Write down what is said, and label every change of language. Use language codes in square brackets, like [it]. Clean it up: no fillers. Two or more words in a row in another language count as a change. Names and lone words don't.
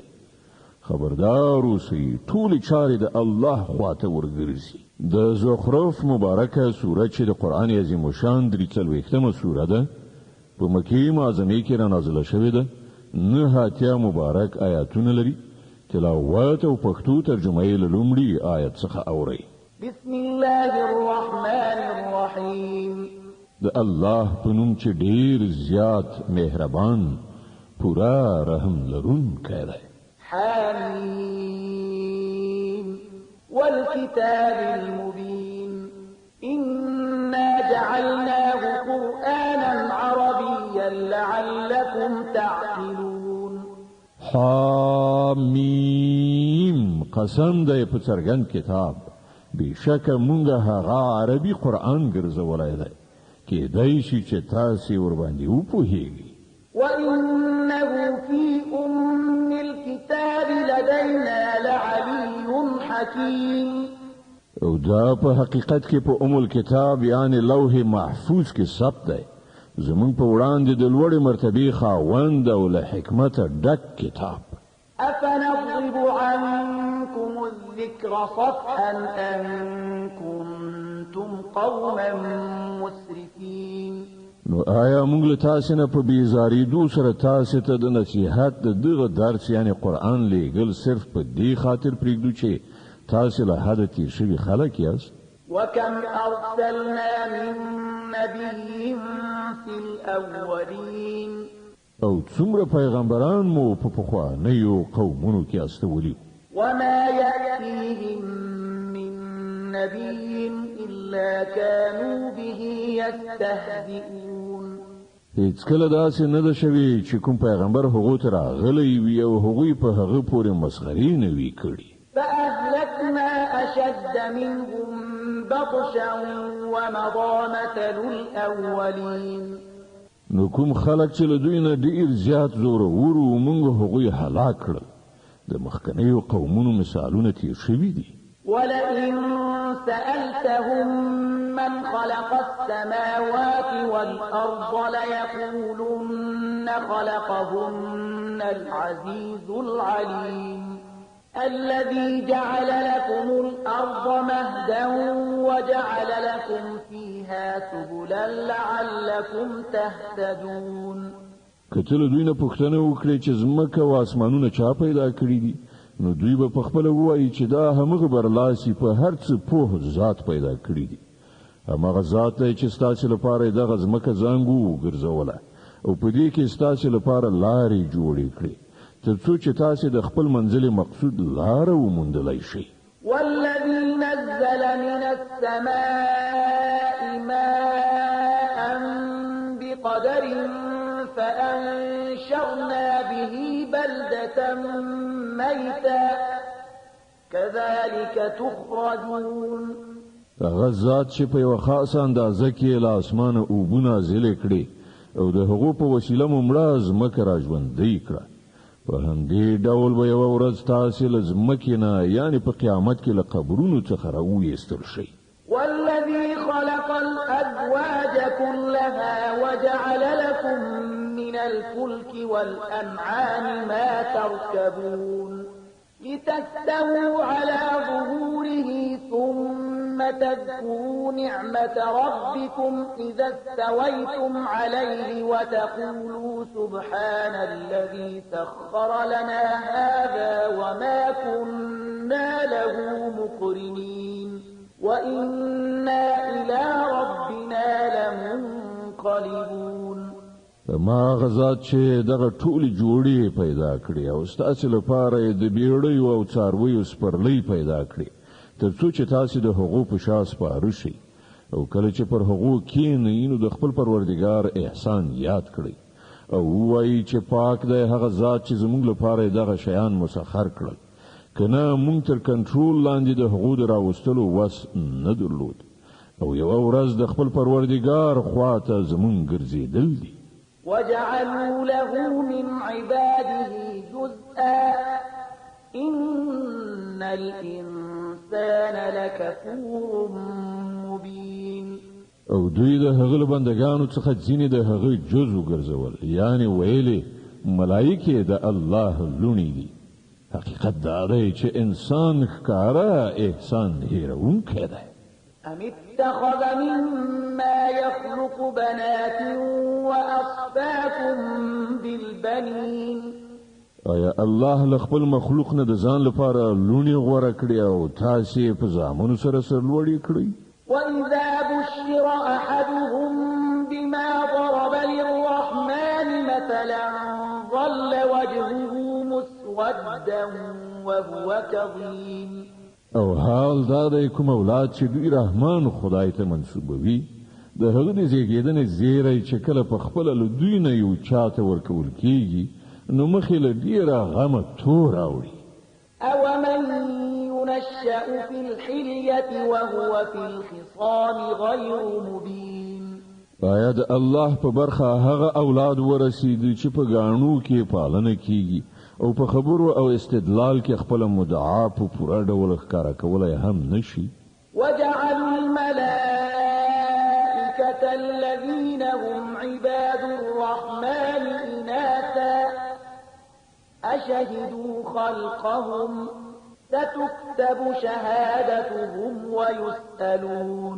[ps] خبردار اوسئ ټولې چارې د الله خواته ورګرځي. د زخرف مبارکه سوره چې د قرآن عظیم الشان 43مه سوره ده په مکې معظمې کې را نازله شوې ده 9 مبارک آیاتونه لري. تلاوت او پښتو ترجمه یې له لومړي آیت څخه اورئ. [ar] بسم الله الرحمن الرحيم. [ps] د الله په نوم چې ډېر زیات مهربان پورا رحم لرونکی دی. [ar] حميم والكتاب المبين إنا جعلناه قرآنا عربيا لعلكم تعقلون. [ps] حمیم قسم دی په څرګند کتاب بشک مونږ هغه عربي قرآن ګرځولی دی کېدای شي چې تاسې ورباندې وپوهیږئ. [ar] وإنه في أم الكتاب لدينا لعلي حكيم. [ps] او دا په حقیقت کې په [ar] ام الكتاب [ps] یعنی [ar] لوح محفوظ [ps] کې ثبت دی زمونږ په وړاندې د لوړې مرتبې خاوند او له حکمته ډک کتاب. [ar] أفنضرب عنكم الذكر صفحا أن كنتم قوما مسرفين. [ps] نو آیا موږ له تاسو نه په بیزاریدو سره تاسو ته د نصیحت د دغه درس یعنی قرآن لیږل صرف په دې خاطر پرېږدو چې تاسو له حده تیر شوي خلک یاست؟ [ar] وكم أرسلنا من نبي في الأولين. [ps] او څومره پیغمبران مو په پخوانیو قومونو کې استولي. [ar] وما يأتيهم من نبي إلا كانوا به يستهزئون. [ps] هیڅ کله داسې نه ده شوي چې کوم پیغمبر هغو ته راغلی وي او هغوی په هغه پورې مسخرې نه وي کړي. [ar] فأهلكنا أشد منهم بطشا ومضى مثل الأولين. [ps] نو کوم خلک چې له دوی نه ډېر زیات زورور وو موږ هغوی هلاک کړل. د مخکنیو قومونو مثالونه تیر شوي دي. [ar] ولئن سألتهم من خلق السماوات والأرض ليقولن خلقهن العزيز العليم الذي جعل لكم الأرض مهدا وجعل لكم فيها سبلا لعلكم تهتدون. [ps] کله دوی نه پوښتنه وکړي چې ځمکه او اسمانونه چا پیدا کړي دي نو دوی به په خپل وایي چې دا همغه برلاسي په هر څه پوه ذات پیدا کړی دي. همغه ذات دی چې ستاسو لپاره دغه ځمکه زنګو ګرځوله او په دې کې ستاسو لپاره لارې جوړې کړې تر څو چې تاسو د خپل منزل مقصود لار وموندلای شئ. [ar] والذي نزل من السماء ماء بقدر فأنشرنا به بلدة ميتا كذلك تخرجون. [ps] هغه ذات چې په یو خاصه اندازه کې له اسمانه اوبونه نازل کړي او د هغو په وسیله ممړه ځمکه راژوندۍ کړه. په همدې ډول به یوه ورځ تاسې له ځمکې نه یعنې په قیامت کې له قبرونو څخه راویستل شئ. [ar] والذي خلق الأزواج كلها وجعل لكم من الفلك والأنعام ما تركبون لتستووا على ظهوره ثم تذكروا نعمة ربكم إذا استويتم عليه وتقولوا سبحان الذي سخر لنا هذا وما كنا له مقرنين وإنا إلى ربنا لمنقلبون. [ps] ما غزاد چې دغه ټولې جوړې پیدا کړې او ستاسو لپاره د بیړیو او څارویو سپرلۍ پیدا کړې تر څو چې تاسو د هغو په شا سپاره شئ او کله چې پر هغو کښېنئ نو د خپل پروردګار احسان یاد کړئ او ووایئ چې پاک دی هغه ذات چې زموږ لپاره دغه شیان مسخر کړل کنه مونږ تر کنټرول لاندې د هغو د راوستلو وس نه درلود او یوه ورځ د خپل پروردګار خواته زموږ ګرځېدل دي. [ar] وجعلوا له من عباده جزءا إن الإنسان لكفور مبين. [ps] او دوی د هغه بندگانو څخه ځینې د هغه جز وګرځول یعنی ویلي ملائکه د الله لونی دي. حقیقت دا دی چې انسان ښکارا احسان هیرونکی دی. [ar] أم اتخذ مما يخلق بنات وأصفاكم بالبنين. [ps] آیا الله لخپل مخلوق نه د ځان لپاره لونی غوړه کړی او تاسې په زامنو سره سرلوړي کړی؟ [ar] وإذا بشر أحدهم بما ضرب للرحمن مثلا ظل وجهه مسودا وهو كظيم. [ps] او حال دا دی کوم اولاد چې دوی رحمان خدای ته منسوبوي د هغه د زیږیدنې زیری چې کله په خپله له دوی نه یو چاته ورکول کېږي نو مخې له ډېره غمه تور راوړي. [ar] أومن ينشأ في الحلية وهو في الخصام غير مبين. [ps] آیا د الله په برخه هغه اولاد ورسېدي چې په ګاڼو کې پالنه کېږي او په خبرو او استدلال کې خپل مدعا په پوره ډول ښکارا کولای هم نشي. [ar] وجعلوا الملائكة الذين هم عباد الرحمن إناثا أشهدوا خلقهم ستكتب شهادتهم ويسألون.